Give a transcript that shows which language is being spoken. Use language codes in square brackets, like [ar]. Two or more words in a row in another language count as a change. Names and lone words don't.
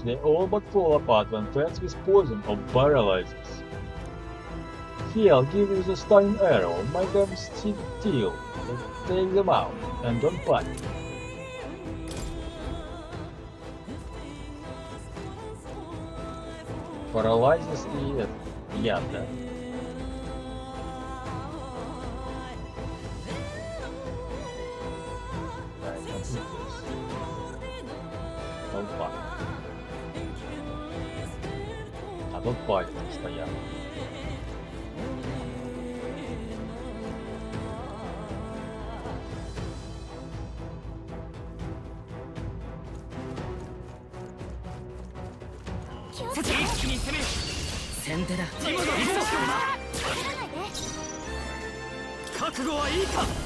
[en] They all but fall apart when fed with poison or paralyzes. Here, I'll give you the stunning arrow. Make them steal. Take them out, and don't panic. [ru] Paralyzes и яд, да? Толпа. А тут палит постоянно. [ja] 先手だ。覚悟はいいか。